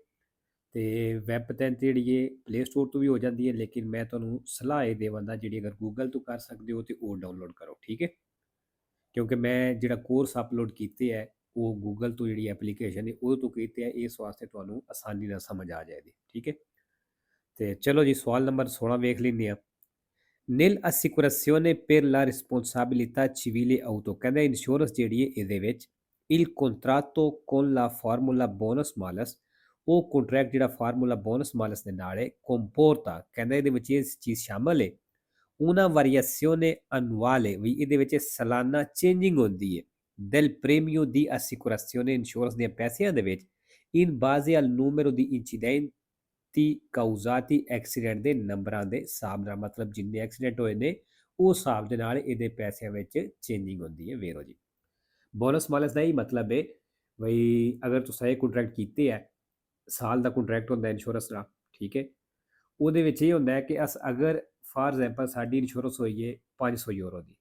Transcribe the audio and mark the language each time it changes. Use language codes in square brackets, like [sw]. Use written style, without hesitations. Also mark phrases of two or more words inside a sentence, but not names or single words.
[pa] ਤੇ ਵੈਬ 3 ਤੇ ਜਿਹੜੀ ਇਹ ਪਲੇ ਸਟੋਰ ਤੋਂ ਵੀ ਹੋ ਜਾਂਦੀ ਹੈ, ਲੇਕਿਨ ਮੈਂ ਤੁਹਾਨੂੰ ਸਲਾਹ ਇਹ ਦੇਵਾਂਗਾ ਜਿਹੜੀ ਅਗਰ ਗੂਗਲ ਤੋਂ ਕਰ ਸਕਦੇ ਹੋ ਤੇ ਉਹ ਡਾਊਨਲੋਡ ਕਰੋ। ਠੀਕ ਹੈ। ਕਿਉਂਕਿ ਮੈਂ ਜਿਹੜਾ ਕੋਰਸ ਅਪਲੋਡ ਕੀਤੇ ਹੈ ਉਹ ਗੂਗਲ ਤੋਂ ਜਿਹੜੀ ਐਪਲੀਕੇਸ਼ਨ ਹੈ ਉਹਦੇ ਤੋਂ ਕੀਤੇ ਹੈ, ਇਸ ਵਾਸਤੇ ਤੁਹਾਨੂੰ ਆਸਾਨੀ ਨਾਲ ਸਮਝ ਆ ਜਾਏਗੀ। ਠੀਕ ਹੈ। ਤੇ ਚਲੋ ਜੀ, ਸਵਾਲ ਨੰਬਰ 16 ਵੇਖ ਲੈਂਦੇ ਆ। [it] Nell'assicurazione per la responsabilità civile auto, [pa] ਕਹਿੰਦਾ ਇੰਸ਼ੋਰੈਂਸ ਜਿਹੜੀ ਹੈ ਇਹਦੇ ਵਿੱਚ [it] il contratto con la formula bonus malus, [pa] ਉਹ ਕੰਟਰੈਕਟ ਜਿਹੜਾ [it] formula bonus malus [pa] ਦੇ ਨਾਲ ਹੈ ਕੰਪੋਰਟਾ, ਕਹਿੰਦਾ ਇਹਦੇ ਵਿੱਚ ਇਹ ਚੀਜ਼ ਸ਼ਾਮਲ ਹੈ [it] una variazione annuale, [pa] ਵੀ ਇਹਦੇ ਵਿੱਚ ਸਾਲਾਨਾ ਚੇਂਜਿੰਗ ਹੁੰਦੀ ਹੈ [it] del premio di assicurazione, [pa] ਇੰਸ਼ੋਰੈਂਸ ਦੇ ਪੈਸਿਆਂ ਦੇ ਵਿੱਚ [it] in base al numero di incidenti causati [pa] ਐਕਸੀਡੈਂਟ ਦੇ ਨੰਬਰਾਂ ਦੇ ਹਿਸਾਬ ਨਾਲ, ਮਤਲਬ ਜਿੰਨੇ ਐਕਸੀਡੈਂਟ ਹੋਏ ਨੇ ਉਹ ਹਿਸਾਬ ਦੇ ਨਾਲ ਇਹਦੇ ਪੈਸਿਆਂ ਵਿੱਚ ਚੇਂਜਿੰਗ ਹੁੰਦੀ ਹੈ। ਵੇਰੋ ਜੀ, [it] bonus malus [pa] ਦਾ ਹੀ ਮਤਲਬ ਹੈ ਬਈ ਅਗਰ ਤੁਸੀਂ ਇਹ ਕੰਟਰੈਕਟ ਕੀਤੇ ਹੈ, ਸਾਲ ਦਾ ਕੰਟਰੈਕਟ ਹੁੰਦਾ ਇੰਸ਼ੋਰੈਂਸ ਦਾ। ਠੀਕ ਹੈ। ਉਹਦੇ ਵਿੱਚ ਇਹ ਹੁੰਦਾ ਹੈ ਕਿ ਅਗਰ [en] for example [pa] ਸਾਡੀ ਇੰਸ਼ੋਰੈਂਸ ਹੋਈ ਹੈ 500 ਯੂਰੋ ਦੀ।